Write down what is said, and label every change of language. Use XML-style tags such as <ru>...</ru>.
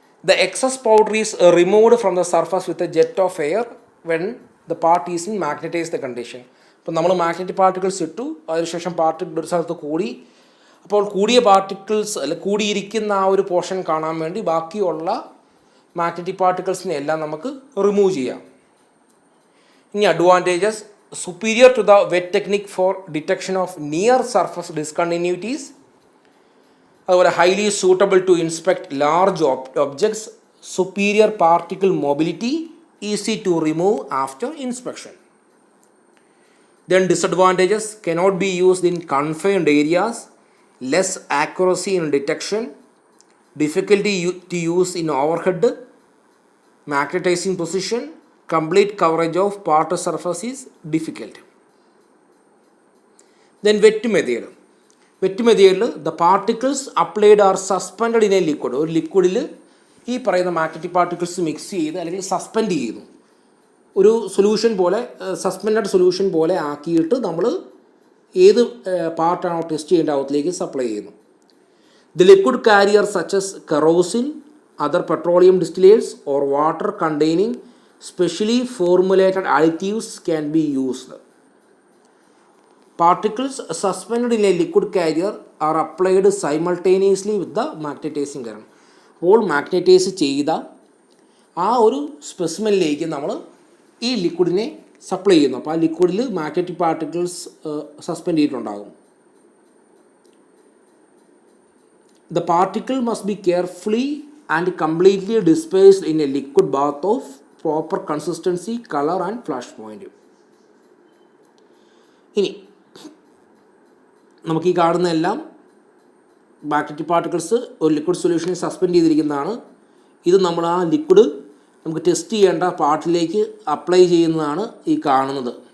<en>The excess powder is removed from the surface with a jet of air when the part is in magnetized condition.</en> <ml>അപ്പോൾ നമ്മൾ magnetic particles ഇട്ടു, അതിനുശേഷം particle ഒരു സ്ഥലത്ത് കൂടി. അപ്പോൾ കൂടിയ പാർട്ടിക്കിൾസ് അല്ല കൂടിയിരിക്കുന്ന ആ ഒരു പോർഷൻ കാണാൻ വേണ്ടി ബാക്കിയുള്ള മാഗ്നറ്റിക് പാർട്ടിക്കിൾസിനെ എല്ലാം നമുക്ക് റിമൂവ് ചെയ്യാം.</ml> <en>ഇനി advantages, superior to the wet technique for detection of near surface discontinuities.</en> <ml>അതുപോലെ</ml> <en>highly suitable to inspect large objects, superior particle mobility, easy to remove after inspection. Then disadvantages, cannot be used in confined areas, less accuracy in detection, difficulty to use in overhead magnetizing position, complete coverage of part surface is difficult. Then wet method. Wet method, the particles applied are suspended in a liquid.</en> <ml>ഒരു ലിക്വിഡിൽ ഈ പറയുന്ന magnetic particles mix ചെയ്ത് അല്ലെങ്കിൽ suspend ചെയ്യുന്നു. ഒരു solution പോലെ suspended solution പോലെ ആക്കിയിട്ട് നമ്മൾ ഏത് പാർട്ടാണോ ടെസ്റ്റ് ചെയ്യേണ്ട അകത്തിലേക്ക് സപ്ലൈ ചെയ്യുന്നു.</ml> <en>The liquid carrier such as kerosene, other petroleum distillates or water containing specially formulated additives can be used. Particles suspended in a liquid carrier are applied simultaneously with the magnetizing current.</en> <ml>അപ്പോൾ magnetize ചെയ്ത ആ ഒരു സ്പെസിമെനിലേക്ക് നമ്മൾ ഈ ലിക്വിഡിനെ supply ചെയ്യുന്നു. അപ്പോൾ ആ ലിക്വിഡിൽ magnetic particles suspend ചെയ്തിട്ടുണ്ടാകും.</ml> <en>The particle must be carefully and completely dispersed in a liquid bath of proper consistency, color and flash point.</en> <ml>ഇനി നമുക്ക് ഈ കാണുന്ന എല്ലാം മാഗ്നറ്റിക് പാർട്ടിക്കിൾസ് ഒരു ലിക്വിഡ് സൊല്യൂഷനിൽ സസ്പെൻഡ് ചെയ്തിരിക്കുന്നതാണ്. ഇത് നമ്മൾ ആ ലിക്വിഡ് നമുക്ക് ടെസ്റ്റ് ചെയ്യേണ്ട പാർട്ടിലേക്ക് അപ്ലൈ ചെയ്യുന്നതാണ് ഈ കാണുന്നത്.</ml>